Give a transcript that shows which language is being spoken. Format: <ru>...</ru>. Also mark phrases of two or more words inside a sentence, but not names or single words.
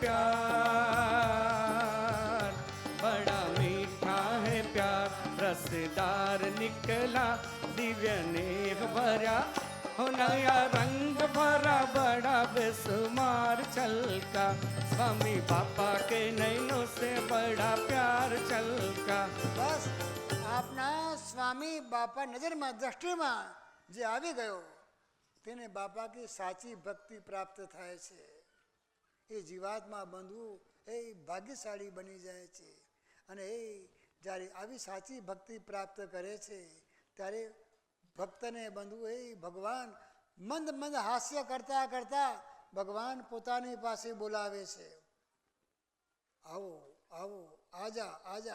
<hi>प्यार, बड़ा मीठा है प्यार, रसदार निकला दिव्य नेह भरा, हो नया रंग भरा, बड़ा बेसुमार छलका, स्वामी बापा के नैनों से बड़ा प्यार छलका।</hi> <gu>बस આપના સ્વામી બાપા નજરમાં દ્રષ્ટિમાં જે આવી ગયો તેને બાપા की સાચી ભક્તિ પ્રાપ્ત થાય છે. એ જીવાત્મા બંધુ એ ભાગ્યશાળી બની જાય છે અને એ જ્યારે આવી સાચી ભક્તિ પ્રાપ્ત કરે છે ત્યારે ભક્તને બંધુ એ ભગવાન મંદ મંદ હાસ્ય કરતા કરતા ભગવાન પોતાની પાસે બોલાવે છે, આવો આવો</gu> <hi>आजा आजा.</hi>